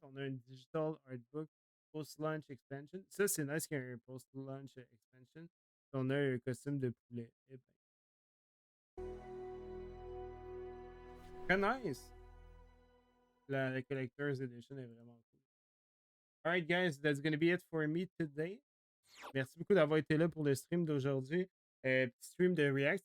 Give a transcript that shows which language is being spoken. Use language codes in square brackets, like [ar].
[fr] On a un Digital Artbook Post-Launch Expansion. Ça, c'est nice qu'il y ait un Post-Launch Expansion. On a un costume de poulet. Eh ben. Très nice! La Collector's Edition est vraiment cool. [en] Alright, guys, that's gonna be it for me today. [fr] Merci beaucoup d'avoir été là pour le stream d'aujourd'hui. Petit stream de React.